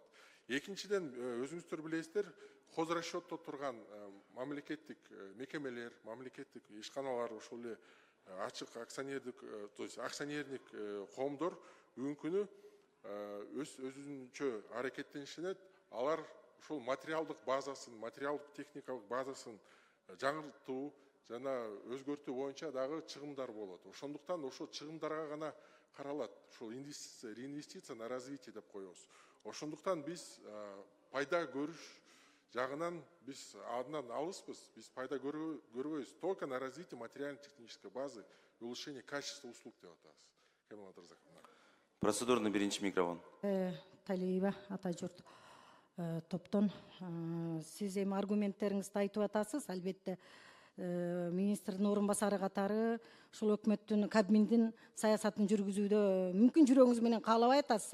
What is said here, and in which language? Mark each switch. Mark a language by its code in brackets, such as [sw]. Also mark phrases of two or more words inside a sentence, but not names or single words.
[ky] Экинчиден, өзүңүздөр билесиздер, хозрасчетто турган мамлекеттик мекемелер, мамлекеттик ишканалар, ошол эле ачык акционердик, [ru] то есть [ky] акционердик коомдор бүгүнкү күнү өзүнчө аракеттенишет, алар ошол материалдык базасын, материалдык техникалык базасын жаңыртуу жана өзгөртүү боюнча дагы чыгымдар болот. Ошондуктан ошо чыгымдарга гана каралат. Ошол [ru] реинвестиция на развитие [ky] деп коебуз. Ошондуктан биз пайда көрүш жагынан биз андан алыспыз. Биз пайда көрбөйбүз. [ru] Только на развитие материально-технической базы и улучшение качества услуг [ky] деп атабыз. Кемал Абдыразаковна. Процедурный биринчи микрофон. Талиева ата журт топтон сиз эми аргументтериңизди айтып атасыз. Албетте министрдин орун басары катары ушул өкмөттүн Кабминдин саясатын жүргүзүүдө мүмкүн жүрөгүңүз менен каалабай атасыз.